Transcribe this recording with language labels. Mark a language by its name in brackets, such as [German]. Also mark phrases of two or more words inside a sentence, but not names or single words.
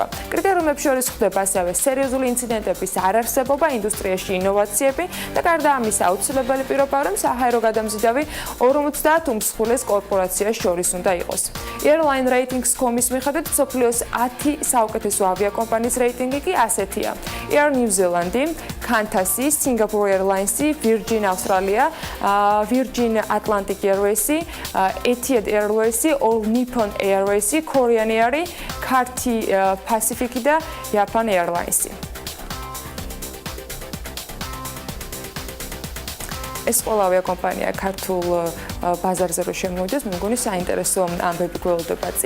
[Georgian] კრიტერიუმებში შორის ხდება ასევე სერიოზული ინციდენტების არარსებობა, ინდუსტრიაში ინოვაციები და გარდა ამისა აუცილებელი პირობა, რომ საჰაერო გადამზიდავი 50 უმსხვილეს კორპორაციას შორის უნდა იყოს. Airline Ratings.com-ის მიხედვით მსოფლიოს 10 საუკეთესო ავიაკომპანიის რეიტინგი კი ასეთია: Air New Zealand, Qantas, Singapore Airlines, Virgin Australia, Virgin Atlantic Airways, Etihad Airways, All Nippon Airways, Korean Air, Cathay Pacific და Japan Airlines. ეს ყველა ავიაკომპანია ქართულ ბაზარზე რო შემოვიდეს, მე მგონი საინტერესო ამბები გველოდება წინ.